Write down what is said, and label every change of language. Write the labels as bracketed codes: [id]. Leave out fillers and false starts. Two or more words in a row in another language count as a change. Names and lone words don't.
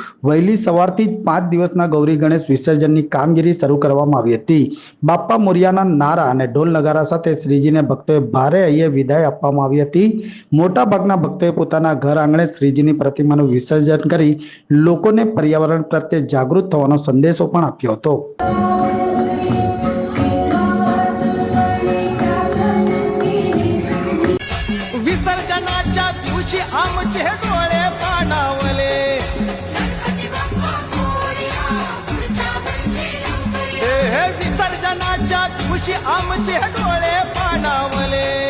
[gu] વહેલી સવારથી જ 5 દિવસના ગૌરી ગણેશ વિસર્જનની કામગીરી શરૂ કરવામાં આવી હતી। બાપ્પા મોરિયાના નારા અને ઢોલ નગારા સાથે શ્રીજીને ભક્તોએ ભારે હૈયે વિદાય આપવામાં આવી હતી। મોટા ભાગના ભક્તોએ પોતાના ઘર આંગણે શ્રીજીની પ્રતિમાનું વિસર્જન કરી લોકોને પર્યાવરણ પ્રત્યે જાગૃત થવાનો સંદેશો પણ આપ્યો હતો। [mr] विसर्जनाच्या दिवशी आमचे डोळे पाणावले, हे विसर्जनाच्या दिवशी आमचे डोळे पाणावले,